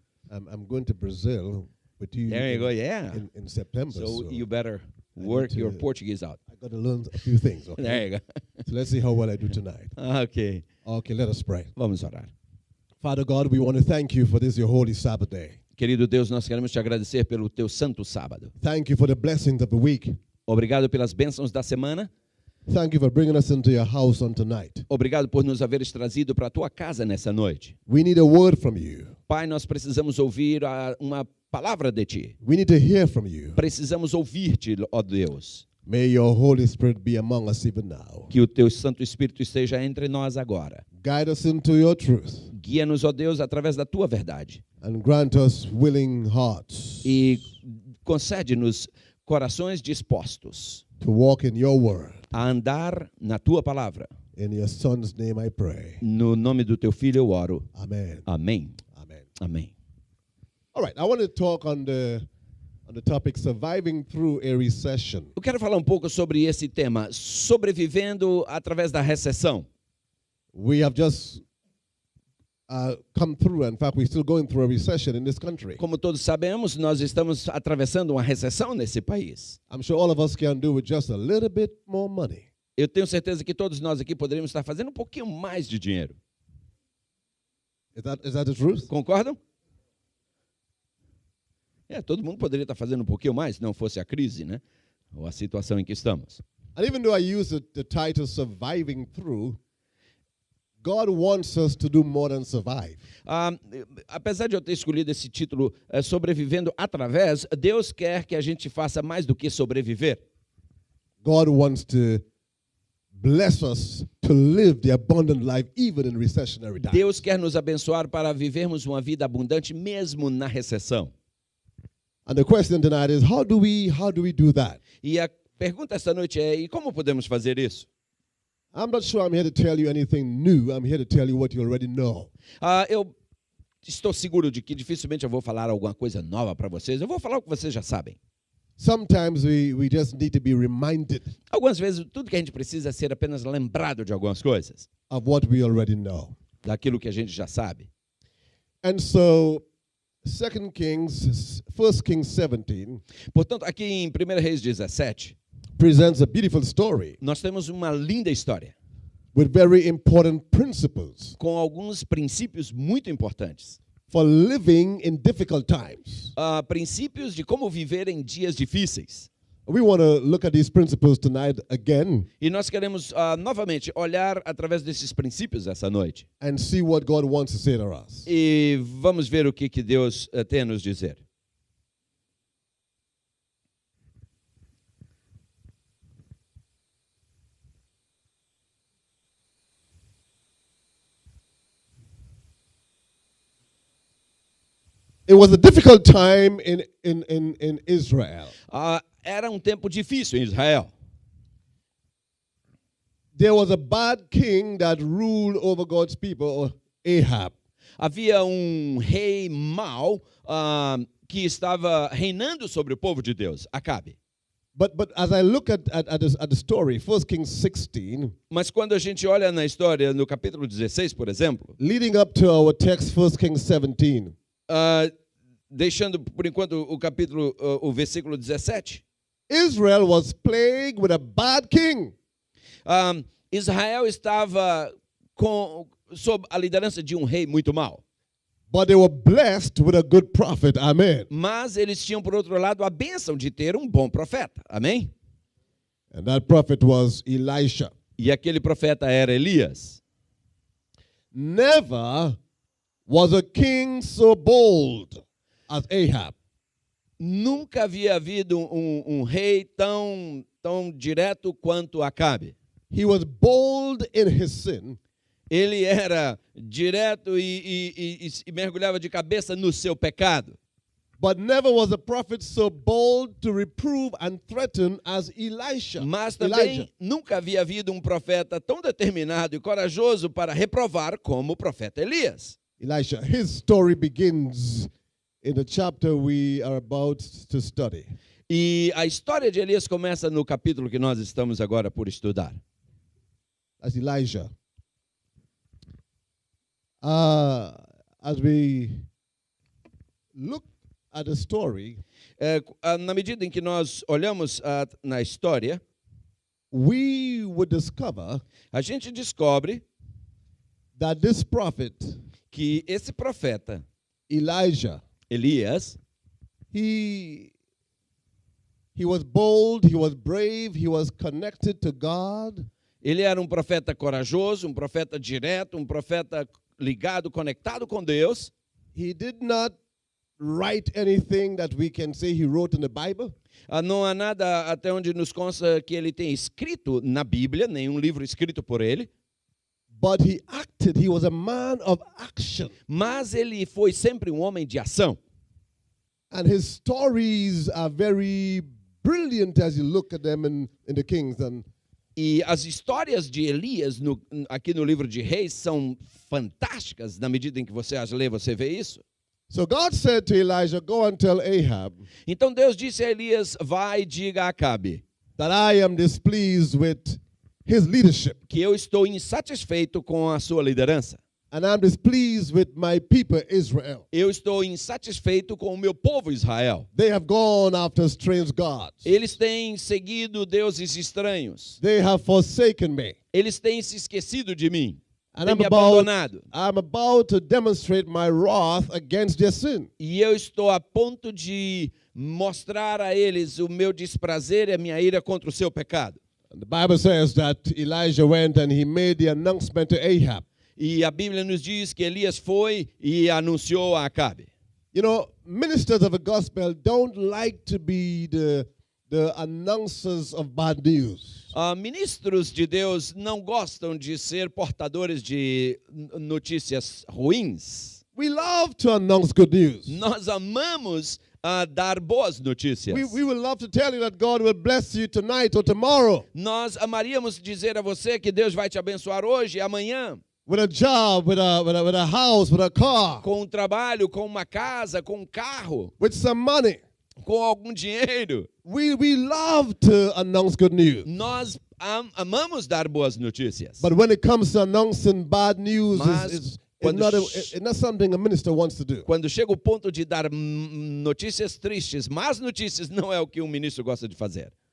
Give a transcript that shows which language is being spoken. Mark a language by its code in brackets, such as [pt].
[en] I'm going to Brazil with you. There you go. Yeah. In September. So you better I work need your to- Portuguese out. I got to learn a few things. Okay? There you go. So let's see how well I do tonight. Ok. Okay, let us pray. [pt] Vamos orar. [en] Father God, we want to thank you for this, your holy Sabbath day. [pt] Querido Deus, nós queremos te agradecer pelo teu santo sábado. [en] Thank you for the blessings of the week. [pt] Obrigado pelas bênçãos da semana. [en] Thank you for bringing us into your house on tonight. [pt] Obrigado por nos haveres trazido para a tua casa nessa noite. [en] We need a word from you. [pt] Pai, nós precisamos ouvir uma palavra de ti. [en] We need to hear from you. [pt] Precisamos ouvir-te, ó Deus. [en] May your Holy Spirit be among us even now. [pt] Que o teu Santo Espírito esteja entre nós agora. [en] Guide us into your truth [pt] Guia-nos, ó Deus, através da tua verdade. [en] and grant us willing hearts [pt] E concede-nos corações dispostos [en] to walk in your word. [pt] a andar na tua palavra. [en] In your son's name I pray. [pt] No nome do teu filho eu oro. [en] Amen. [pt] Amém. [en] Amen. [pt] Amém. [en] All right, I want to talk on the topic surviving through a recession. [pt] Eu quero falar um pouco sobre esse tema, sobrevivendo através da recessão. [en] We have just come through, in fact, we're still going through a recession in this country. [pt] Como todos sabemos, nós estamos atravessando uma recessão nesse país. [en] I'm sure all of us can do with just a little bit more money. [pt] Eu tenho certeza que todos nós aqui poderíamos estar fazendo um pouquinho mais de dinheiro. [en] Is that the truth? [pt] Concordam? Todo mundo poderia estar fazendo um pouquinho mais se não fosse a crise, né? Ou a situação em que estamos. [en] And even though I use the title surviving through, God wants us to do more than survive. [pt] Apesar de eu ter escolhido esse título, sobrevivendo através, Deus quer que a gente faça mais do que sobreviver. [en] God wants to bless us to live the abundant life even in recessionary times. [pt] Deus quer nos abençoar para vivermos uma vida abundante mesmo na recessão. [en] And the question tonight is, how do we do that? [pt] E a pergunta esta noite é, e como podemos fazer isso? [en] I'm not sure I'm here to tell you anything new. I'm here to tell you what you already know. [pt] Eu estou seguro de que dificilmente eu vou falar alguma coisa nova para vocês. Eu vou falar o que vocês já sabem. [en] Sometimes we just need to be reminded [pt] Algumas vezes, tudo que a gente precisa é ser apenas lembrado de algumas coisas. [en] of what we already know. [pt] Daquilo que a gente já sabe. [en] And so 1 Kings 17 [pt] Portanto, aqui em 1 Reis 17, [en] presents a beautiful story [pt] nós temos uma linda história, [en] with very important principles [pt] com alguns princípios muito importantes. [en] for living in difficult times. [pt] Princípios de como viver em dias difíceis. [en] We want to look at these principles tonight again [pt] E nós queremos novamente olhar através desses princípios essa noite. [en] and see what God wants to say to us. [pt] E vamos ver o que Deus tem a nos dizer. [en] It was a difficult time in Israel. [pt] Era um tempo difícil em Israel. [en] There was a bad king that ruled over God's people, Ahab. [pt] Havia um rei mau que estava reinando sobre o povo de Deus, Acabe. [en] But as I look at the story, 1 Kings 16, [pt] Mas quando a gente olha na história, no capítulo 16, por exemplo, [en] leading up to our text, 1 Kings 17, [pt] deixando por enquanto o versículo 17, [en] Israel was plagued with a bad king. [pt] Israel estava sob a liderança de um rei muito mau. [en] But they were blessed with a good prophet. Amen. [pt] Mas eles tinham, por outro lado, a bênção de ter um bom profeta. Amém? [en] And that prophet was Elisha. [pt] E aquele profeta era Elias. [en] Never was a king so bold as Ahab. [pt] Nunca havia havido um rei tão direto quanto Acabe. [en] He was bold in his sin. [pt] Ele era direto e mergulhava de cabeça no seu pecado. [en] But never was a prophet so bold to reprove and threaten as Elisha. [pt] Mas também nunca havia havido um profeta tão determinado e corajoso para reprovar como o profeta Elias. [en] Elisha, his story begins in the chapter we are about to study. [pt] E a história de Elias começa no capítulo que nós estamos agora por estudar. [en] That's Elijah. As we look at the story, [pt] Na medida em que nós olhamos na história, [en] we would discover [pt] a gente descobre [en] that this prophet, [pt] que esse profeta, [en] Elijah, [pt] Elias, [en] he was bold, he was brave, he was connected to God. [pt] ele era um profeta corajoso, um profeta direto, um profeta ligado, conectado com Deus. [en] He did not write anything that we can say he wrote in the Bible. [pt] Não há nada até onde nos consta que ele tenha escrito na Bíblia, nenhum livro escrito por ele. [en] But he acted, he was a man of action. [pt] Mas ele foi sempre um homem de ação. [en] And his stories are very brilliant as you look at them in the Kings. And [pt] E as histórias de Elias aqui no livro de Reis são fantásticas. Na medida em que você as lê, você vê isso. [en] So God said to Elijah, go and tell Ahab [pt] Então Deus disse a Elias, vai e diga a Acabe [en] that I am displeased with his leadership. [pt] que eu estou insatisfeito com a sua liderança. [en] And I'm displeased with my people Israel. [pt] Eu estou insatisfeito com o meu povo Israel. [en] They have gone after strange gods. [pt] Eles têm seguido deuses estranhos. [en] They have forsaken me. [pt] Eles têm se esquecido de mim. [en] And [pt] Têm [en] I'm [pt] me abandonado. [en] about to demonstrate my wrath against their sin. [pt] E eu estou a ponto de mostrar a eles o meu desprazer e a minha ira contra o seu pecado. [en] And the Bible says that Elijah went and he made the announcement to Ahab. [pt] E a Bíblia nos diz que Elias foi e anunciou a Acabe. [en] You know, ministers of the gospel don't like to be the announcers of bad news. [pt] Ministros de Deus não gostam de ser portadores de notícias ruins. [en] We love to announce good news. [pt] Nós amamos dar boas notícias. [en] We would love to tell you that God will bless you tonight or tomorrow [pt] Nós amaríamos dizer a você que Deus vai te abençoar hoje e amanhã. [en] with a job, with a house, with a car, [pt] Com um trabalho, com uma casa, com um carro, [en] with some money. [pt] com algum dinheiro. [en] We love to announce good news. [pt] Nós amamos dar boas notícias. [en] But when it comes to announcing bad news, [pt] Mas [en] it's [pt] quando [en] not something a minister wants to do. [pt] Quando chega o ponto de dar notícias tristes, más notícias, não é o que um ministro gosta de fazer.